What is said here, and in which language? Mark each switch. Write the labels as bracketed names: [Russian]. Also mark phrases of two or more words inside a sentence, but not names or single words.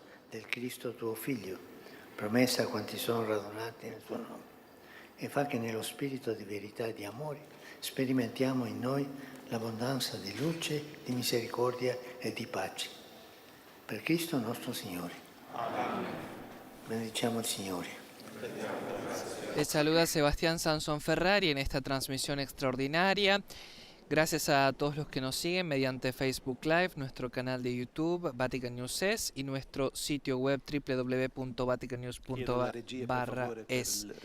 [Italian] del Cristo tuo Figlio, promessa a quanti sono radunati nel tuo nome, e fa che nello spirito di verità e di amore sperimentiamo in noi l'abbondanza di luce, di misericordia e di pace. Per Cristo nostro Signore. Amen. Benediciamo il Signore. [Spanish] Les saluda Sebastián Sansón Ferrari en esta transmisión extraordinaria. Gracias a todos los que nos siguen mediante Facebook Live, nuestro canal de YouTube Vatican News Es y nuestro sitio web www.vaticannews.es.